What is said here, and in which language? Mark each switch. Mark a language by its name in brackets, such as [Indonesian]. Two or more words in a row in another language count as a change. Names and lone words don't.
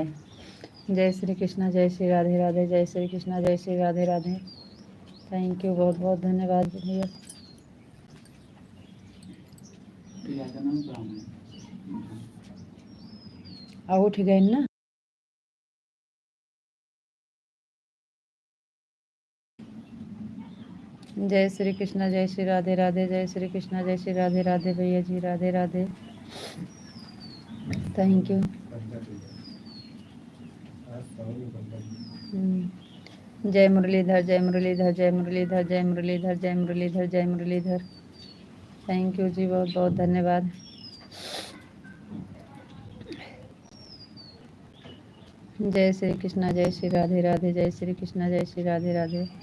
[Hindi] जय श्री कृष्णा, जय श्री राधे राधे, जय श्री कृष्णा, जय श्री राधे राधे। [English] thank you, [Hindi] बहुत बहुत धन्यवाद भैया। अब उठ गए ना। जय श्री कृष्णा, जय श्री राधे राधे, जय श्री कृष्णा, जय श्री राधे राधे भैया जी, राधे राधे। [English] thank you. [Hindi] जय मुरलीधर, जय मुरलीधर, जय मुरलीधर, जय मुरलीधर, जय मुरलीधर, जय मुरलीधर। [English] thank you [Hindi] जी, बहुत बहुत धन्यवाद। जय श्री कृष्णा, जय श्री राधे राधे, जय श्री कृष्णा, जय श्री राधे राधे।